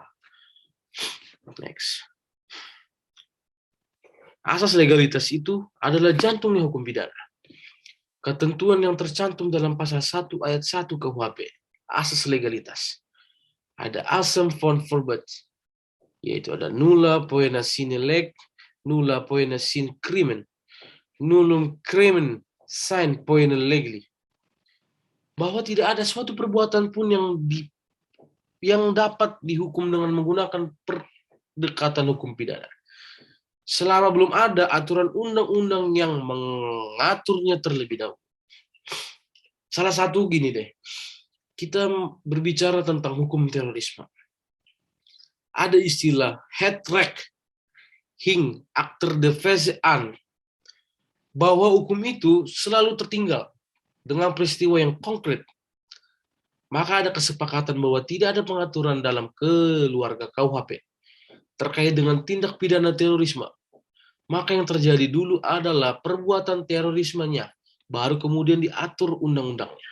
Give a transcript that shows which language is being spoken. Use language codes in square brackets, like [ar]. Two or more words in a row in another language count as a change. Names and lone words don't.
[id] Next. Asas legalitas itu adalah jantungnya hukum pidana. Ketentuan yang tercantum dalam pasal 1 ayat 1 KUHP, asas legalitas. Ada asam von verbet, yaitu ada [la] nulla poena sine leg, nulla poena sine crimen, nullum crimen sine poena legli. [id] Bahwa tidak ada suatu perbuatan pun yang dapat dihukum dengan menggunakan pendekatan hukum pidana, selama belum ada aturan undang-undang yang mengaturnya terlebih dahulu. Salah satu gini deh, kita berbicara tentang hukum terorisme. Ada istilah [nl] het-recht hing achter de feite aan, [id] bahwa hukum itu selalu tertinggal dengan peristiwa yang konkret. Maka ada kesepakatan bahwa tidak ada pengaturan dalam keluarga KUHP terkait dengan tindak pidana terorisme. Maka yang terjadi dulu adalah perbuatan terorismenya, baru kemudian diatur undang-undangnya.